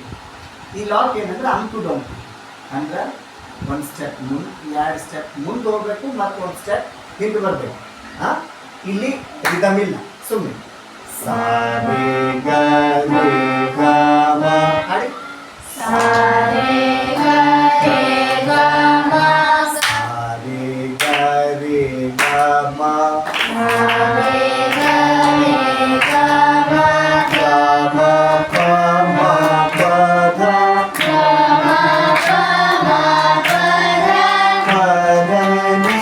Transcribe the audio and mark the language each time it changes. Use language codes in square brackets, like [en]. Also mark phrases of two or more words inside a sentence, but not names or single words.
[kn] ಈ ಲಾಕ್ ಏನಂದ್ರೆ [en] up to down, [kn] ಅಂದ್ರೆ ಒಂದು ಸ್ಟೆಪ್ ಮುಂದೆ 2 ಸ್ಟೆಪ್ ಮುಂದೆ ಹೋಗ್ಬೇಕು ಮತ್ತು ಒಂದು ಸ್ಟೆಪ್ ಹಿಂದೆ ಬರಬೇಕು. ಹಾಂ, ಇಲ್ಲಿ ರಿದಮ್ ಇಲ್ಲ, ಸುಮ್ಮನೆ ಸಾ ರೇ ಗ ರೇ ಗ ಮ ಹಾಡಿ. ಸಾ ರೇ ಗ ರೇ ಗ ಮ ಸಾ ರೇ ಗ ರೇ ಗ ಮ ಸಾ ರೇ ಗ ರೇ ಗ ಮ ಗ ಮ ಪ ಮ ಪ ಧ ಗ ಮ ಪ ಮ ಪ ಧ ಪ ಧ ni